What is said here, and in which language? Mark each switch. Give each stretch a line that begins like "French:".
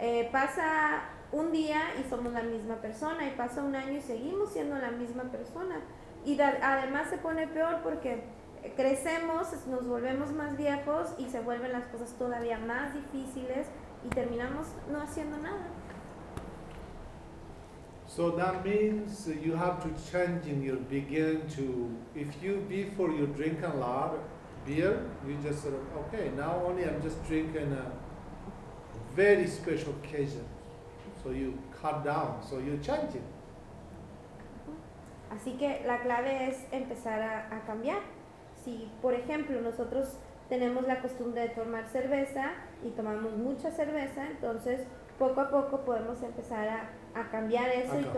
Spanish: pasa un día y somos la misma persona, y pasa un año y seguimos siendo la misma persona, y además se pone peor porque crecemos, nos volvemos más viejos y se vuelven las cosas todavía más difíciles y terminamos no haciendo nada.
English: So that means you have to change in your begin to, if you before you drink a lot beer, you just sort of, okay, now only I'm just drinking a very special occasion. So you cut down, so you change it.
Spanish: Así que la clave es empezar a cambiar. Si, por ejemplo, nosotros tenemos la costumbre de tomar cerveza y tomamos mucha cerveza, entonces poco a poco podemos empezar a cambiar eso